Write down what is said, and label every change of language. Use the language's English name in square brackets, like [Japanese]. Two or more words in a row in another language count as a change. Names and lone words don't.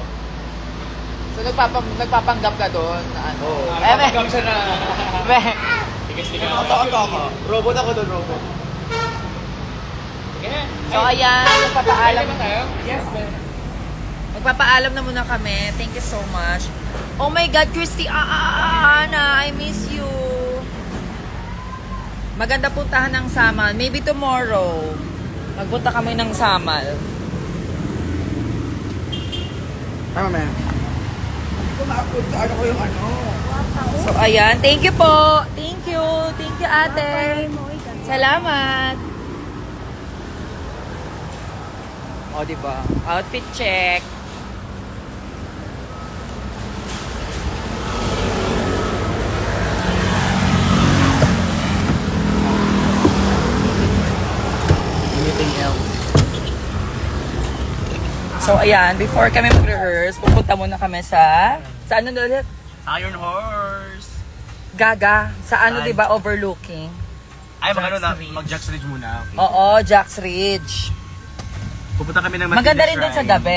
[Filipino] So, nagpapanggap ka doon. Ano? Oo. Eh, Kapag siya na... Meh. Tigas-tigas. Ako. Robot ako doon, robot. Sige. So, ayan, magpapaalam. Ready ba tayo? [English] Yes, ma'am. [Filipino] Magpapaalam na muna kami. [English] Thank you so much. Oh my God, Christy, Ana, I miss you. [Filipino] Maganda puntahan ng Samal. [English] Maybe tomorrow. [Filipino] Magpunta kami ng Samal. Tama, man. Hindi ko ma-upload sa ano ko yung ano. So, ayan. [English] Thank you po. Thank you. Thank you, [Filipino] ate. Salamat. O, diba? [English] Outfit check. Anything else? [Filipino] So, ayan. Before kami mag-rehearse, pupunta muna kami sa ano ulit? Iron Horse. Gaga. Sa ano, Ay. diba? Overlooking. Ay, mag-Jack's Ridge muna. Okay. Oo, Jack's Ridge. Pupunta kami ng Matina Maganda rin din sa Shrine. gabi.